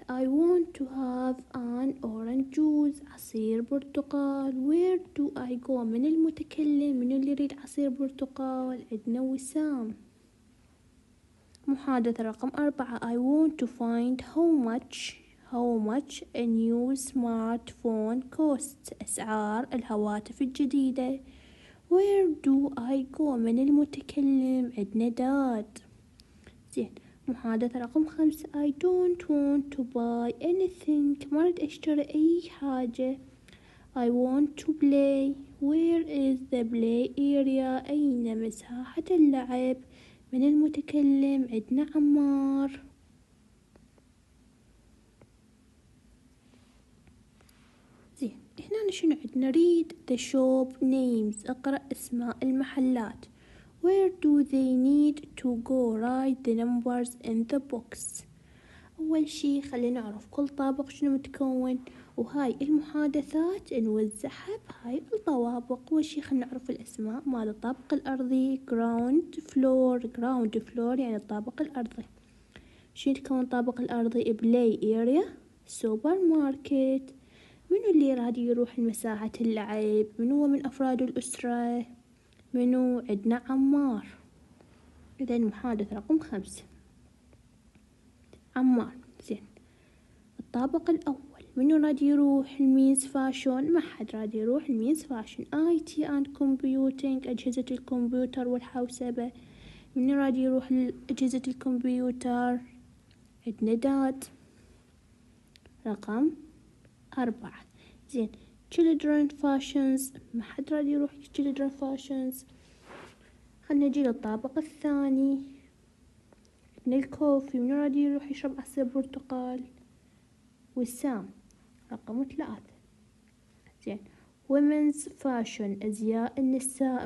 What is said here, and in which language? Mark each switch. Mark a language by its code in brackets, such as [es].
[en] I want to have an orange juice. [ar] عصير برتقال. [en] Where do I go؟ [ar] من المتكلم؟ من اللي يريد عصير برتقال؟ عندنا وسام. محادثة رقم 4. [en] I want to find how much a new smartphone costs. [ar] أسعار الهواتف الجديدة. [en] Where do I go؟ [ar] من المتكلم؟ عندنا داد. زين، محادثة رقم 5. [en] I don't want to buy anything. [ar] ما أريد أشتري أي حاجة. [en] I want to play. Where is the play area؟ [ar] أين مساحة اللعب؟ من المتكلم؟ عندنا عمار. زين، هنا شنو عندنا؟ [en] read the shop names. [ar] اقرأ اسماء المحلات. [en] Where do they need to go؟ write the numbers in the box. [ar] أول شي خلينا نعرف كل طابق شنو متكون، وهاي المحادثات نوزعها بهاي الطوابق. أول شي خلينا نعرف الأسماء مال الطابق الأرضي. [en] ground floor [ar] يعني الطابق الأرضي. شنو يتكون الطابق الأرضي؟ [en] play area، [ar] سوبر ماركت. منو اللي راد يروح لمساحة اللعب؟ منو هو من أفراد الأسرة؟ منو؟ عندنا عمار. إذا محادثة رقم 5 عمار. زين، الطابق الأول منو راد يروح؟ الميز فاشون. ما حد راد يروح الميز فاشون. [en] IT and computing، [ar] أجهزة الكمبيوتر والحوسبة. منو راد يروح لأجهزة الكمبيوتر؟ عندنا داد. رقم 4. [en] زين، children fashions. [ar] ما حد راد يروح [en] children fashions. [ar] خلنا نجي للطابق الثاني. عندنا الكوفي. منو راد يروح يشرب عصير برتقال؟ وسام. رقم 3. زين، [en] women's fashion، [ar] أزياء النساء.